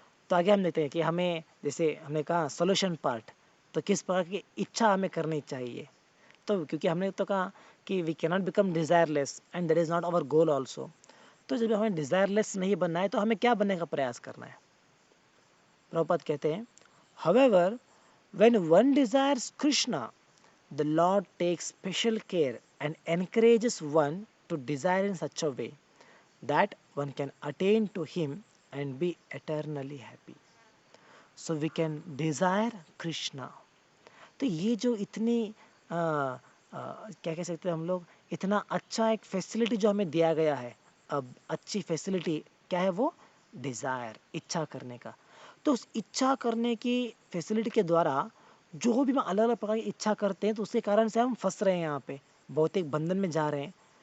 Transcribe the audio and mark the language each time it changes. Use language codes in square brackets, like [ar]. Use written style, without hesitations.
[hi] तो आगे हम देखते हैं कि हमें, जैसे हमने कहा सोल्यूशन पार्ट, तो किस प्रकार की इच्छा हमें करनी चाहिए. तो क्योंकि हमने तो कहा कि [en] We can not become desireless and that is not our goal also. [hi] तो जब हमें डिज़ायरलेस नहीं बनना है तो हमें क्या बनने का प्रयास करना है. प्रभुपाद कहते हैं, [en] however, when one desires Krishna, the Lord takes special care and encourages one to desire in such a way that one can attain to him and be eternally happy. So we can desire Krishna. [hi] तो ये जो इतनी क्या कह सकते हैं हम लोग, इतना अच्छा एक फैसिलिटी जो हमें दिया गया है, अब अच्छी फैसिलिटी क्या है वो, डिज़ायर, इच्छा करने का. तो उस इच्छा करने की फैसिलिटी के द्वारा जो भी हम अलग अलग प्रकार की इच्छा करते हैं, तो उसके कारण से हम फंस रहे हैं यहाँ पे, भौतिक बंधन में जा रहे हैं.